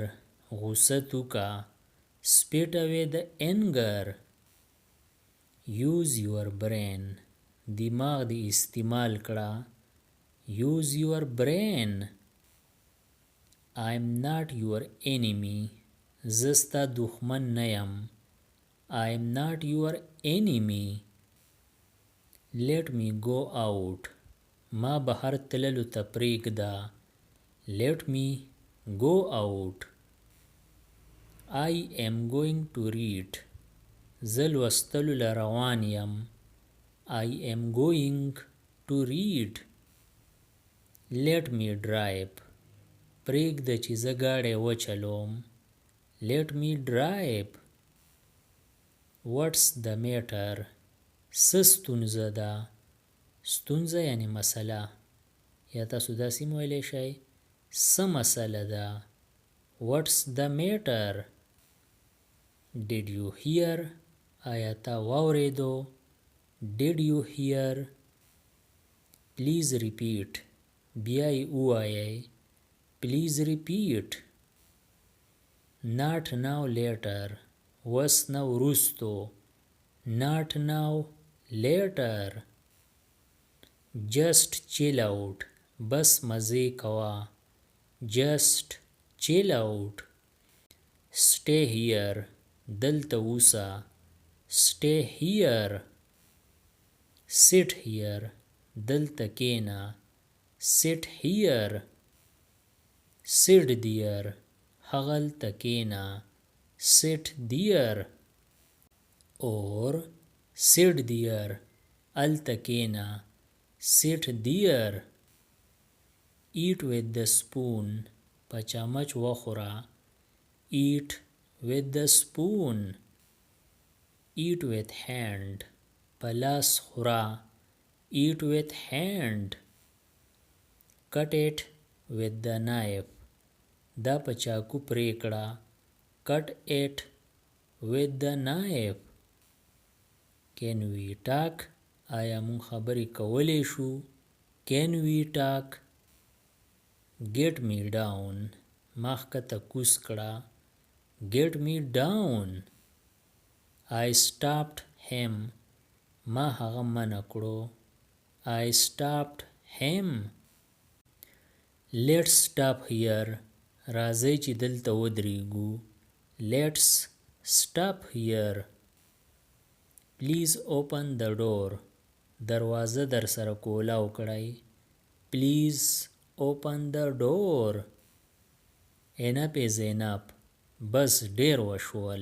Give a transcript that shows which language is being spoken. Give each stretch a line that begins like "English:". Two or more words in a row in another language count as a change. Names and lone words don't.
Pashto: غوسه توکه.
English: Spit away the anger. Use your brain.
Pashto: دماغ دې استعمال کړه.
English: Use your brain. I'm not your enemy.
Pashto: زه ستا دښمن نه یم.
English: I'm not your enemy. Let me go out.
Pashto: ما بهر تللو ته پرېږده.
English: Let me go out. I am going to read.
Pashto: زه لوستلو له روان یم.
English: I am going to read. Let me drive.
Pashto: پرېږده چې زه ګاډی وچلوم.
English: Let me drive. What's the matter?
Pashto: څه ستونزه ده؟ ستونزه یعنی مسله. یا تاسو داسې هم ویلی شئ څه مسله ده؟
English: What's the matter? Did you hear?
Pashto: آیا تا واورېدو؟
English: Did you hear? Please repeat.
Pashto: بیا یې ووایئ.
English: Please repeat. Not now, later.
Pashto: اوس نه وروستو.
English: Not now, later. Just chill out.
Pashto: بس مزې کوه.
English: Just chill out. Stay here.
Pashto: دلته اوسه.
English: Stay here. Sit here.
Pashto: دلته کېنه.
English: Sit here. Sit there.
Pashto: هغلته کېنه.
English: Sit there. Or sit there.
Pashto: الته کېنه.
English: Sit there. Eat with the spoon.
Pashto: په چمچ وخوره.
English: Eat with the spoon. Eat with hand.
Pashto: په لاس خوره.
English: Eat with hand. Cut it with the knife.
Pashto: دا په چاقو پرې کړه.
English: Cut it with the knife. Can we talk?
Pashto: آیا مون خبرې کولی شو؟
English: Can we talk? Get me down.
Pashto: ما ښکته کوز کړه.
English: Get me down. I stopped him.
Pashto: ما هغه منع کړو.
English: I stopped him. Let's stop here.
Pashto: راځئ چې دلته ودرېږو.
English: Let's stop here. Please open the door.
Pashto: دروازه در سره کولاو کړئ.
English: Please open the door. Enough is enough.
Pashto: بس ډېر وشول.